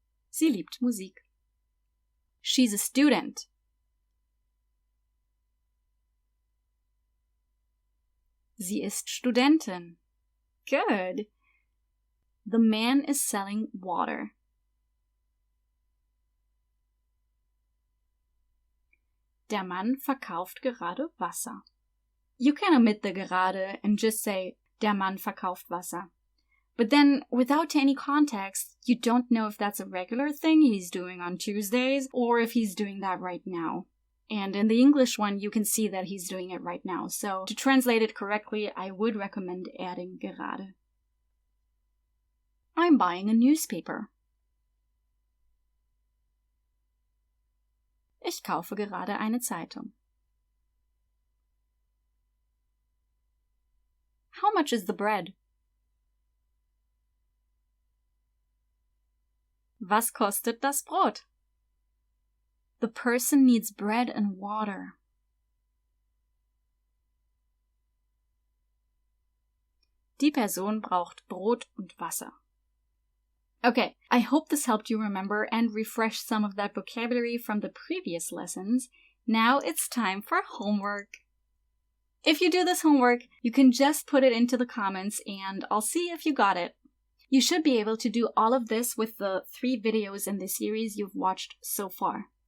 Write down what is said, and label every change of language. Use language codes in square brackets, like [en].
[de] Sie liebt Musik. [en] She's a student. [de] Sie ist Studentin. [en] Good. The man is selling water. [de] Der Mann verkauft gerade Wasser. [en] You can omit the gerade and just say, [de] der Mann verkauft Wasser. [en] But then, without any context, you don't know if that's a regular thing he's doing on Tuesdays or if he's doing that right now. And in the English one, you can see that he's doing it right now. So to translate it correctly, I would recommend adding gerade. I'm buying a newspaper. [de] Ich kaufe gerade eine Zeitung. [en] How much is the bread? [de] Was kostet das Brot? [en] The person needs bread and water. [de] Die Person braucht Brot und Wasser. [en] Okay, I hope this helped you remember and refresh some of that vocabulary from the previous lessons. Now it's time for homework. If you do this homework, you can just put it into the comments and I'll see if you got it. You should be able to do all of this with the 3 videos in the series you've watched so far.